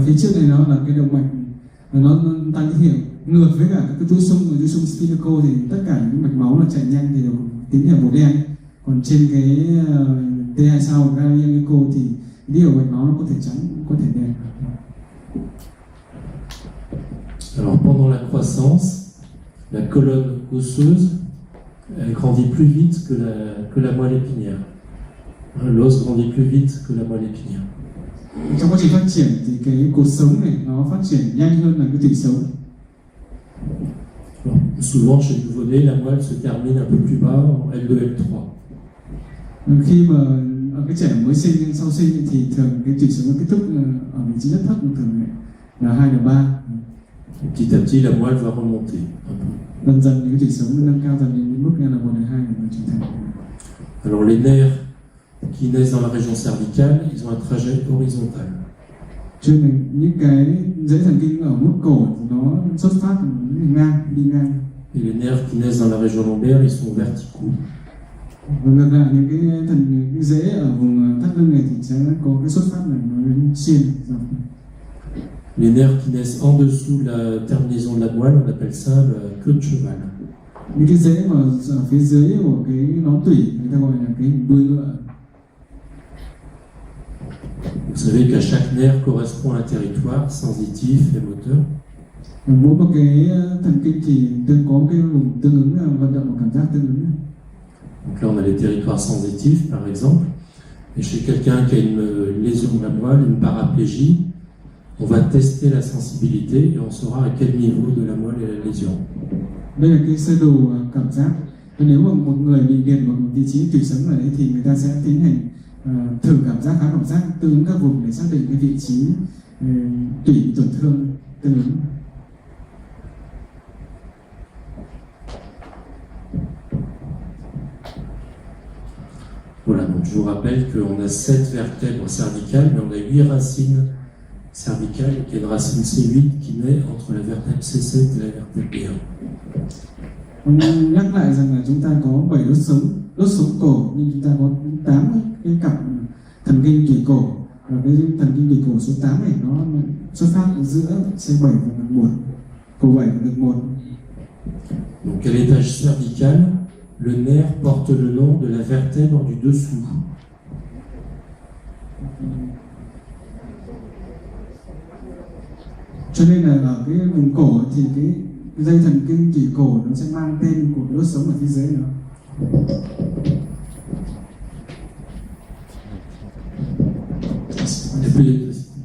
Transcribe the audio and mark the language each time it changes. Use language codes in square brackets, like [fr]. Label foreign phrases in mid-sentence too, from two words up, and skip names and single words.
[vi] Phía trước này nó là cái động mạch, nó tăng tín hiệu ngược với cả cái chuỗi xung spinéco thì tất cả những mạch máu là chạy nhanh thì đều tín hiệu màu đen. Còn trên cái T2 sau [en] Galileo Echo [vi] thì tín hiệu mạch máu nó có thể trắng, có thể đen. [fr] Alors pendant la croissance, la colonne osseuse, elle grandit plus vite que la moelle épinière. Hein, l'os grandit plus vite que la moelle épinière. [vi] Trong quá trình phát triển thì cái cột sống này nó phát triển nhanh hơn là cái tủy sống. [fr] Alors, souvent chez le nouveau-né, la moelle se termine un peu plus bas en L2, L3. [vi] Khi mà ở cái trẻ mới sinh sau sinh thì thường cái tủy sống nó kết thúc ở vị trí rất thấp, thường là 2 là 3. [fr] Petit à petit, la moelle va remonter un peu. [vi] Dần dần cái tủy sống nó nâng cao dần đến mức là 1 là 2 là trưởng thành. [fr] Alors les nerfs qui naissent dans la région cervicale, ils ont un trajet horizontal. [vi] Cho nên những cái dãy thần kinh ở mút cổ thì nó xuất phát đi ngang. [fr] Et les nerfs qui naissent dans la région lombaire, ils sont verticaux. [vi] Và ngược lại những cái rễ ở vùng thắt lưng này thì sẽ có cái xuất phát này nó đến xiên dọc. [fr] Les nerfs qui naissent en dessous de la terminaison de la moelle, on appelle ça la queue de cheval. [vi] Những cái rễ mà ở phía dưới của cái nón tủy người ta gọi là cái hình đuôi ngựa. [fr] Vous savez qu'à chaque nerf correspond à un territoire sensitif et moteur. [vi] Mỗi một cái thần kinh thì có cái vùng tương ứng vận động và cảm giác tương ứng. [fr] Donc là, on a les territoires sensitifs, par exemple. Et chez quelqu'un qui a une lésion de la moelle, une paraplégie, on va tester la sensibilité et on saura à quel niveau de la moelle est la lésion. [vi] Đây là cái sơ đồ cảm giác. Nếu mà một người bị liệt vào một vị trí tủy sống ở đấy thì người ta sẽ tiến hành thử cảm giác, khám cảm giác tương ứng các vùng để xác định cái vị trí tủy tổn thương tương ứng. [fr] Voilà, donc je vous rappelle qu'on a 7 vertèbres cervicales, mais on a 8 racines cervicales, et qu'il y a une racine C8 qui naît entre la vertèbre C7 et la vertèbre B1. [vi] Nhắc lại rằng là chúng ta có 7 đốt sống cổ, nhưng chúng ta có 8 cái cặp thần kinh tủy cổ, và cái thần kinh tủy cổ số 8 này nó xuất phát giữa C7 và ngực 1, cổ 7 và ngực 1. [fr] Donc à l'étage cervical, le nerf porte le nom de la vertèbre du dessous. [vi] Cho nên là ở cái vùng cổ thì cái dây thần kinh tủy cổ nó sẽ mang tên của đốt sống ở phía dưới nữa. [fr] Il y a plus d'électricité.